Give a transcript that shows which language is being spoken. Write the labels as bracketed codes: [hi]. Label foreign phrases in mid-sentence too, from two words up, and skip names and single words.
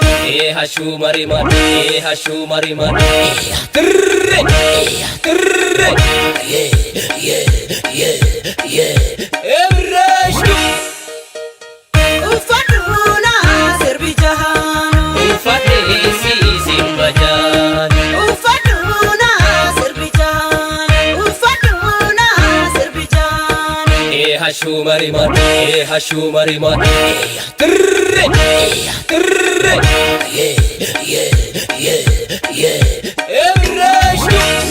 [om] Ee hashuu mariman, ee hashuu mariman. Ee tirre, ee tirre. [en] Yeah, yeah, yeah, yeah. [om] Emreeshtu. Uffadhu naa sirbi jahaan. Uffadhee si sirba jaan. Uffadhu naa sirbi jahaan. Uffadhu naa sirbi jahaan. Ee hashuu marimaan, ee hashuu marimaan, ee ya tirre, ee ya tirre, yee, yee, yee, yee. Ee birreeshu.